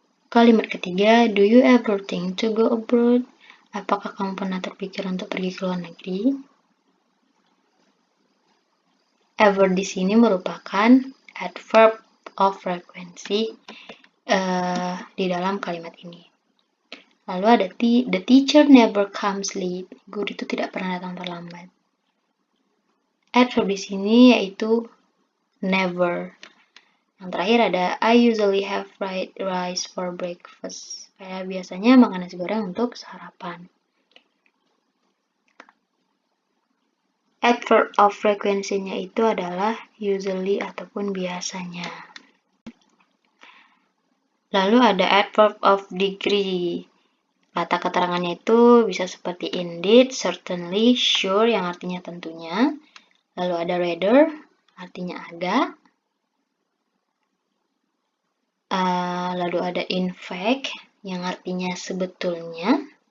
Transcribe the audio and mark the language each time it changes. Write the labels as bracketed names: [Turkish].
[Indonesian] Kalimat ketiga, [English] do you ever think to go abroad? [Indonesian] Apakah kamu pernah terpikir untuk pergi ke luar negeri? Ever di sini merupakan adverb of frequency di dalam kalimat ini. Lalu ada [English] the teacher never comes late. [Indonesian] Guru itu tidak pernah datang terlambat. Adverb di sini yaitu never. Yang terakhir ada [English] I usually have fried rice for breakfast. [Indonesian] Saya biasanya makan nasi goreng untuk sarapan. Adverb of frekuensinya itu adalah usually ataupun biasanya. Lalu ada adverb of degree. Kata keterangannya itu bisa seperti indeed, certainly, sure yang artinya tentunya. Lalu ada rather, artinya agak. Lalu ada in fact, yang artinya sebetulnya.